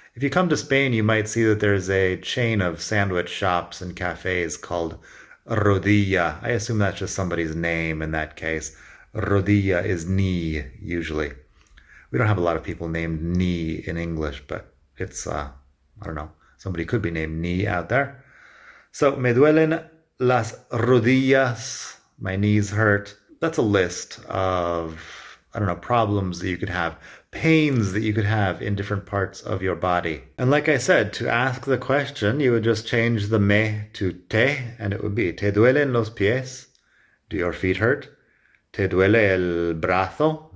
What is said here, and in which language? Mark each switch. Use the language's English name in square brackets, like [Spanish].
[English] If you come to Spain, you might see that there's a chain of sandwich shops and cafes called Rodilla. I assume that's just somebody's name in that case. Rodilla is knee, usually. We don't have a lot of people named knee in English, but it's, I don't know, somebody could be named knee out there. [Spanish] So, me duelen las rodillas. [English] My knees hurt. That's a list of, problems that you could have, pains that you could have in different parts of your body. And like I said, to ask the question, you would just change the me to te, and it would be, ¿te duelen los pies? Do your feet hurt? ¿Te duele el brazo?